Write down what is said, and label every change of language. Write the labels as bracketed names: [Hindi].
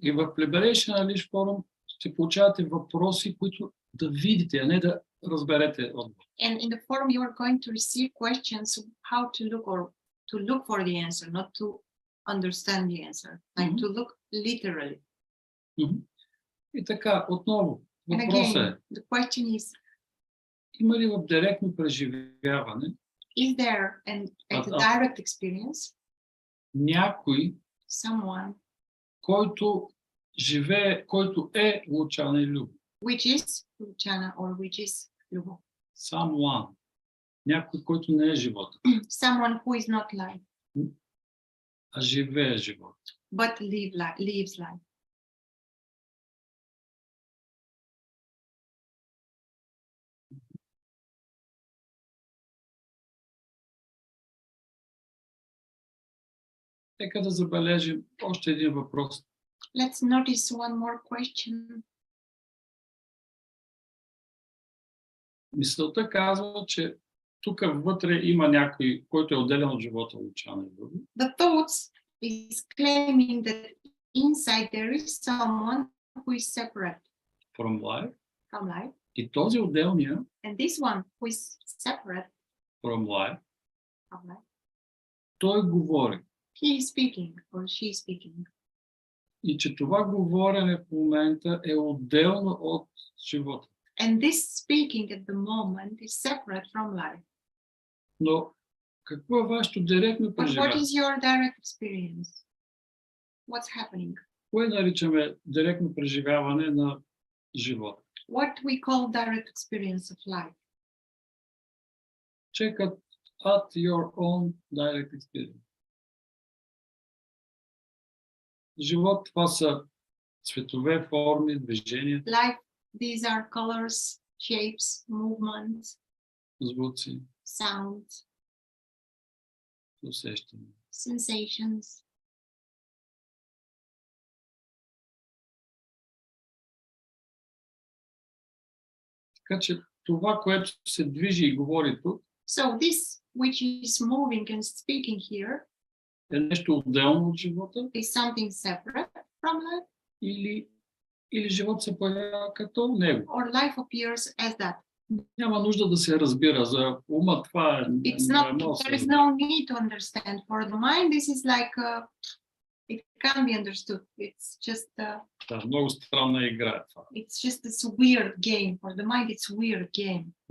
[Bulgarian] И в Liberation Unleashed Forum ще получавате въпроси, които да видите, а не да разберете отговор. [English] And in the forum, you are going to receive questions of how to look or to look for the answer, not to understand the answer, like to look literally. [Bulgarian] И така, отново, [English] And [Bulgarian] въпросът [English] again, [Bulgarian] е, [English] the question is, [Bulgarian] има ли в директно преживяване [English] is there a direct experience, [Bulgarian] някой, [English] someone [Bulgarian] който живее, който е Лучана и Любо? [English] which is Luchana or which is Lubo? Someone. [Bulgarian] Някой, който не е живота, [English] Someone who is not life, [Bulgarian] а живее живота. [English] but lives life. [Bulgarian] Нека да забележим още един въпрос. [English] Let's notice one more question. [Bulgarian] Мисълта казва, че тук вътре има някой, който е отделен от живота Лучана и Любо. [English] The thoughts is claiming that inside there is someone who is separate From life. from life, [Bulgarian] И този отделния [English] and this one who is separate from life, from life, [Bulgarian] той говори. [English] he is speaking or she is speaking. [Bulgarian] И че това говорене в момента е отделно от живота. [English] And this speaking at the moment is separate from life. [Bulgarian] Но какво е вашето директно [English] But what [Bulgarian] преживяване? [English] is your direct experience? What's happening? [Bulgarian] Кое наричаме директно преживяване на живота? [English] What we call direct experience of life. Check at your own direct experience. [Bulgarian] Живот, това са цветове, форми, движения, [English] Life, these are colors, shapes, movements, [Bulgarian] звуци, [English] sounds, [Bulgarian] усещания. [English] sensations. [Bulgarian] Така че това, което се движи и говори тук, [English] So this which is moving and speaking here [Bulgarian] е нещо отделно от живота [English] is something separate from life, [Bulgarian] или живот се появява като него. [English] or life appears as that. [Bulgarian] Няма нужда да се разбира за ума, това е. [English] There is no need to understand. For the mind, this is like it can be understood. It's just [Bulgarian] Да, много странна игра това. [English] it's just this weird game. For the mind, it's weird game.